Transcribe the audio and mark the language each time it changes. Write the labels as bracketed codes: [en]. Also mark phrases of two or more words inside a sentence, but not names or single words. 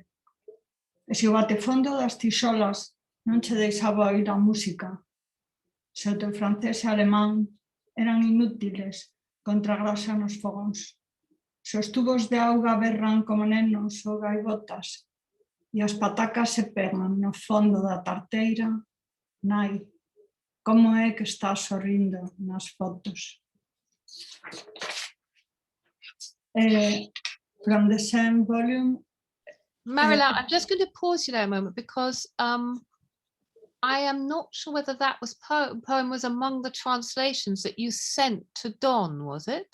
[gl] E se o batefondo das tisolas non che deixaba oír a música, se o teu francés e alemán eran inútiles contra a grasa nos fogóns, se os tubos de auga berran como nenos ou gaivotas e as patacas se pegan no fondo da tarteira, nai, como é que estás sorrindo nas fotos? [en] From the same volume. Marilar, I'm just going to pause you there a moment, because I am not sure whether that poem was among the translations that you sent to Don, was it?